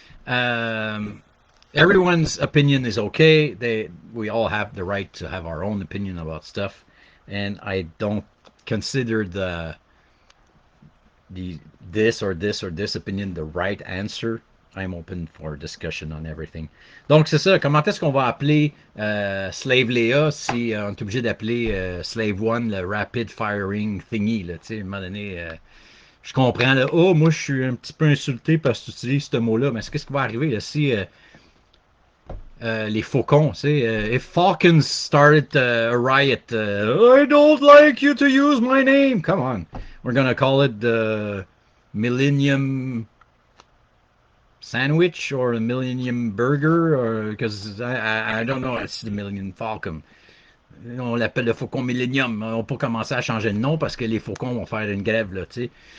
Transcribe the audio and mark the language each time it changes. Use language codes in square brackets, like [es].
[en] Um, Everyone's opinion is okay. We all have the right to have our own opinion about stuff, and I don't consider the this or this or this opinion the right answer. I'm open for discussion on everything. [fr] Donc c'est ça. Comment est-ce qu'on va appeler Slave Leia si on est obligé d'appeler Slave One le Rapid Firing Thingy là, tu sais, à un moment donné. Je comprends là. Oh, moi je suis un petit peu insulté parce que tu utilises ce mot-là. Mais qu'est-ce qui va arriver là, si les faucons, tu sais, [en] if Falcons started a riot, I don't like you to use my name. Come on, we're gonna call it the Millennium Sandwich or the Millennium Burger, or because I don't know, it's the Millennium Falcon. [fr] On l'appelle le Faucon Millennium. On peut commencer à changer de nom parce que les faucons vont faire une grève là, tu sais.